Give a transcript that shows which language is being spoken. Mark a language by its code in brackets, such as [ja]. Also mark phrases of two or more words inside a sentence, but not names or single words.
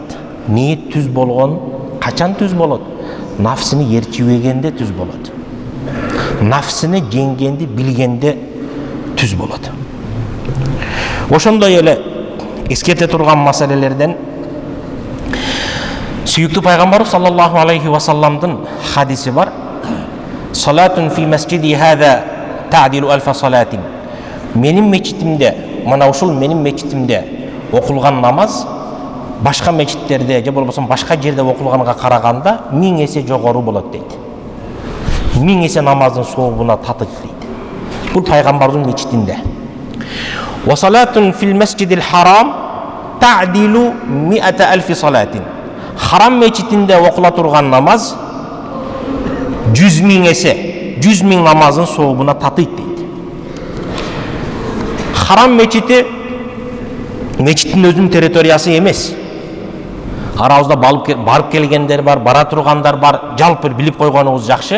[ky] Ниет түз болгон качан түз болот? Нафсини ээрчибегенде түз болот. Нафсини жеңгенди билгенде түз болот. Ошондой эле эскерте турган маселелерден сүйүктүү пайгамбар [ar] صلى الله عليه وسلم [ky] хадиси бар. [ar] صلاة في مسجدي هذا تعدل ألف صلاة. [ky] Менин мечитимде, мына ушул менин мечитимде окулган намаз башка мечиттерде же болбосо башка жерде окулганга караганда 1000 эсе жогору болот дейт. 1000 эсе намаздын сообуна татык дейт. Бул пайгамбардын мечитинде. [ar] وصلاة في المسجد الحرام تعدل 100 ألف صلاة. [ky] Харам мечитинде окула турган намаз 100 000 эсе, 100 000 намаздын сообуна татыйт дейт. Харам мечити мечиттин өзүнүн территориясы эмес. арабызда барып келгендер бар, бара тургандар бар, жалпы билип койгонуңуз жакшы.